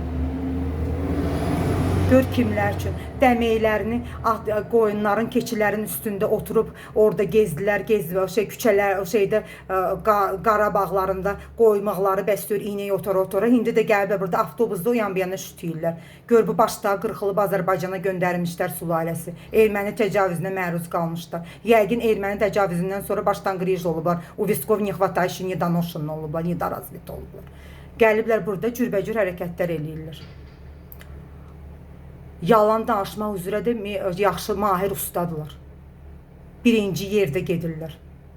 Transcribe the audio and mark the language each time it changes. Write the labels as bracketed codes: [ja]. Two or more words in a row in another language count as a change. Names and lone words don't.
[az] Gör kimlər üçün dəməklərini qoyunların, keçilərin üstündə oturub orada gezdilər, küçələr, Qarabağlarında qoymaqları bəsləyir, iynək otora. İndi də gəliblər burada avtobusda o yan bir yana şütüyürlər. Gör bu başda qırxılıb Azərbaycana göndərilmişlər sülaləsi. Erməni təcavüzünə məruz qalmışlar. Yəqin erməni təcavüzündən sonra başdan qrij olublar. [ru] У висков не хватает, недоношенный olublar, недоразвит olublar. [az] Gəliblər burada cürbəcür hərəkətlər eləyirlər. Yalan danışmaq üzrə də yaxşı, mahir ustadırlar. Birinci yerdə gedirlər.